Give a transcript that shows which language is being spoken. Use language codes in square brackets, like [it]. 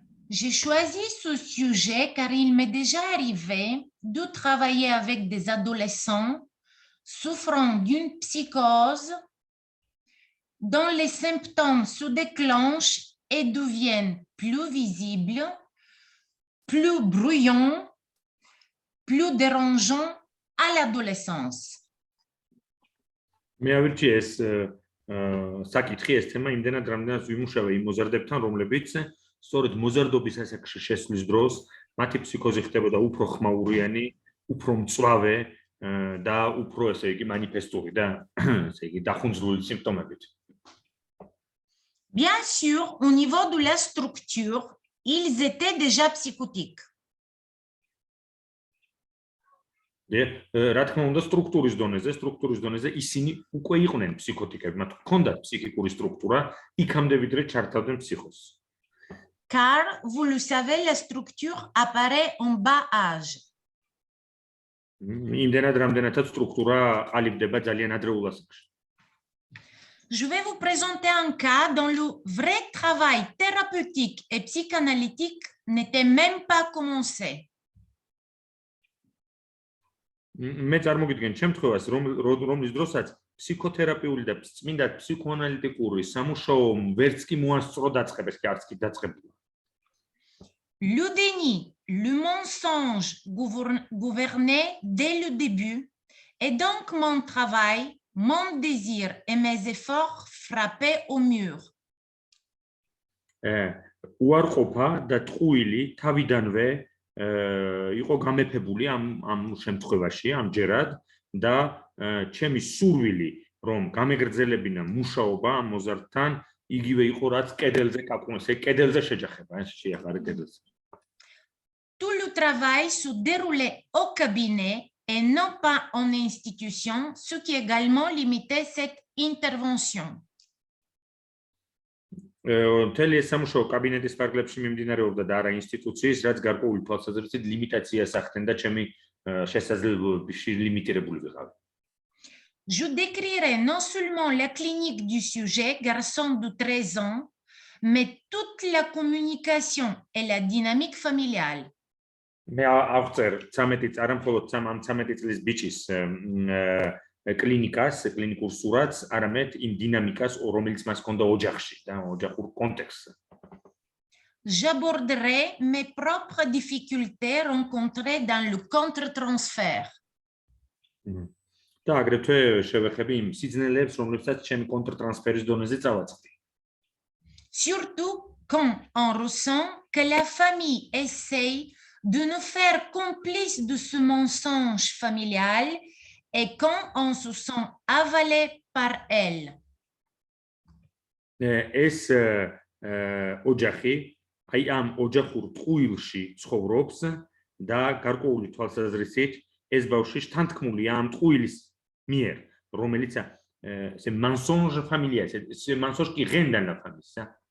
[fr] J'ai choisi ce sujet car il m'est déjà arrivé de travailler avec des adolescents souffrant d'une psychose dont les symptômes se déclenchent et deviennent plus visibles, plus bruyants, plus dérangeants à l'adolescence. [ka] მე ავირჩიე ეს საკითხი, ეს თემა იმდენად რამდენად ვიმუშავე იმ მოზარდებთან, რომლებიც სწორედ მოზარდობის ასაკში შესვლის დროს მათი ფსიქოზი ხდებოდა უფრო ხმაურიანი, უფრო მწვავე და უფრო ესე იგი მანიფესტური და ესე იგი დახუნძლული სიმპტომებით. [fr] Bien sûr, au niveau de la structure, ils étaient déjà psychotiques. [ka] რა თქმა უნდა, სტრუქტურის დონეზე ისინი უკვე იყვნენ ფსიქოტიკები, მათ ჰქონდათ ფსიქიკური სტრუქტურა, იქამდე ვიდრე ჩართავდნენ ფსიქოს. [fr] Car, vous le savez, la structure apparaît en bas âge. [ka] იმდენად რამდენადაც სტრუქტურა ყალიბდება ძალიან ადრეულ ასაკში. [fr] Je vais vous présenter un cas dont le vrai travail thérapeutique et psychanalytique n'était même pas commencé. [ka] მე წარმოგიდგენ შემთხვევას, რომლის დროსაც ფსიქოთერაპიული და წმინდა ფსიქოანალიტიკური სამუშაო ვერც კი მოასწრო დაწყებას, კი არც კი დაწყებულა. [fr] Le déni, le mensonge gouvernaient dès le début, et donc mon travail, mon désir et mes efforts frappaient au mur. [ka] უარყოფა და ტყუილი თავიდანვე იყო გამეფებული ამ შემთხვევაში, ამჯერად და ჩემი სურვილი, რომ გამეგრძელებინა მუშაობა ამ მოზარდთან, იგივე იყო, რაც კედელზე კაკუნეს, კედელზე შეჯახება, ეს შეახარე კედელზე. [fr] Tout le travail se déroulait au cabinet et non pas en institution, ce qui également limitait cette intervention. [ka] მთელი ეს სამუშაო კაბინეტის ფარგლებში მიმდინარეობდა და არა ინსტიტუციის, რაც გარკვეული თვალსაზრისით ლიმიტაციას ახდენდა ჩემი შესაძლებლობებში ლიმიტირებული ვიყავი. [fr] Je décrirai non seulement la clinique du sujet, garçon de 13 ans, mais toute la communication et la dynamique familiale. [ka] მე ავწერ 13 არა მხოლოდ 13 წლის ბიჭის კლინიკას, კლინიკურ სურათს, არამედ იმ დინამიკას, რომელიც მას ჰქონდა ოჯახში და ოჯახურ კონტექსტზე. [fr] J'aborderai mes propres difficultés rencontrées dans le contre-transfert. [ka] და აგრეთვე შევეხები იმ სიძნელეებს, რომლებსაც ჩემი კონტრტრანსფერის დონეზე წავაწყდი. [fr] Surtout quand on ressent que la famille essaye de nous faire complices de ce mensonge familial et quand on se sent avalé par elle. [ka] ეს ოჯახი, აი ამ ოჯახურ ტყუილში ცხოვრობს და გარკვეული თვალსაზრისით ეს ბავშვი შთანთქმულია ამ ტყუილის მიერ, რომელიც [fr] c'est mensonge familial, c'est mensonge qui règne dans la famille, ça.